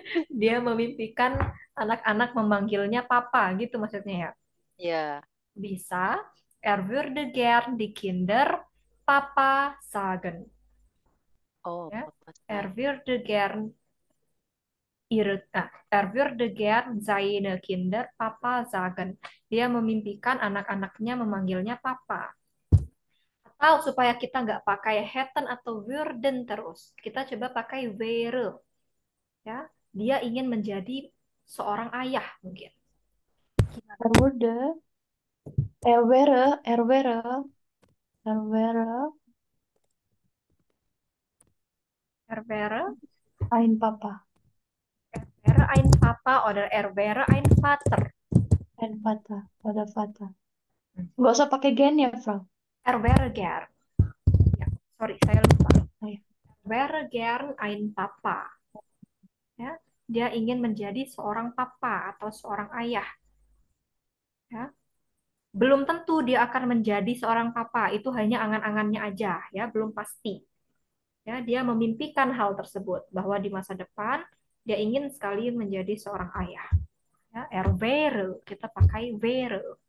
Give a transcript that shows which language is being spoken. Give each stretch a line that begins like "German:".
Indonesian: Dia memimpikan anak-anak memanggilnya papa, gitu maksudnya ya. Ya, Bisa.
German: Er würde gern die Kinder Papa sagen. oh
Indonesian: Ya.
German: papa Er sagen. würde gern Er würde gern seine Kinder Papa sagen.
Indonesian: Dia memimpikan anak-anaknya memanggilnya Papa. Atau supaya kita nggak pakai hätten atau würden terus, kita coba pakai wäre. Ya, dia ingin menjadi seorang ayah mungkin.
German: Er wurde, er wäre, er wäre Er wäre, ein Papa, wäre ein Papa oder er wäre ein Vater. ein Vater oder Vater.
Indonesian: Nggak usah pakai gen ya, Frau.
German: Er wäre gern. Ya, sorry,
Indonesian: saya lupa. Oh, ya.
German: Er wäre gern ein Papa.
Indonesian: Ya, dia ingin menjadi seorang papa atau seorang ayah. Ya, belum tentu dia akan menjadi seorang papa, itu hanya angan-angannya aja, ya, belum pasti. Ya, dia memimpikan hal tersebut bahwa di masa depan dia ingin sekali menjadi seorang ayah. Ya,
German: er wäre,
Indonesian: kita pakai wäre.